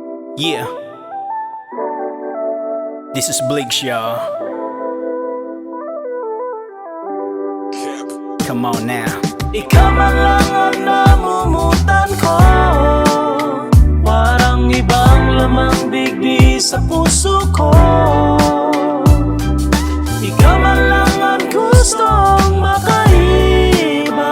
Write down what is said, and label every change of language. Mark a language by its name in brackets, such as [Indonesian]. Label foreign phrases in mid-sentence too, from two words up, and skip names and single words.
[English] Yeah, this is Blake Shaw. Come on now. [Bikol] Ikaw man lang ang namumutan ko. Parang ibang lamang digdi sa puso ko. Ikaw man lang ang gustong makaiba.